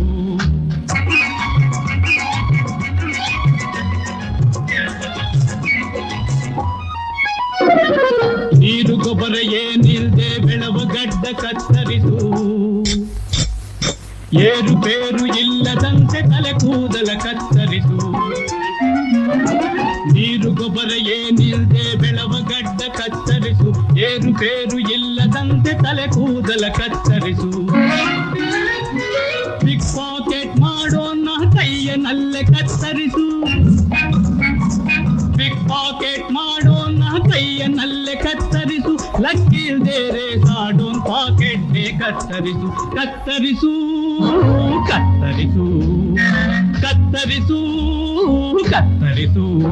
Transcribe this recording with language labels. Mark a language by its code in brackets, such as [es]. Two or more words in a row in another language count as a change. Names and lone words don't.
[kn] ನೀರು ಗೊಬ್ಬರ ಏನಿಲ್ದೆ ಬೆಳವ ಗಡ್ಡ ಕತ್ತರಿಸು ಏರು ಪೇರು ಇಲ್ಲದಂತೆ ತಲೆ ಕೂದಲ ಕತ್ತರಿಸು ನೀರು ಗೊಬ್ಬರ ಏನಿಲ್ದೆ ಬೆಳವ ಗಡ್ಡ ಕತ್ತರಿಸು ಏರು ಪೇರು ಇಲ್ಲದಂತೆ ತಲೆ ಕೂದಲ ಕತ್ತರಿಸು [en] pick pocket [kn] ಮಾಡೋಣ ಕೈಯನಲ್ಲೇ ಕತ್ತರಿಸು [en] pick pocket [kn] ಮಾಡೋಣ ಕೈಯನಲ್ಲೇ ಕತ್ತರಿಸು ಲಕ್ಕಿಲ್ದೇರೆ ಸಾಡೋನ್ ಪಾಕೆಟ್ ಕತ್ತರಿಸು ಕತ್ತರಿಸು ಕತ್ತರಿಸು ಕತ್ತರಿಸು ಕತ್ತರಿಸು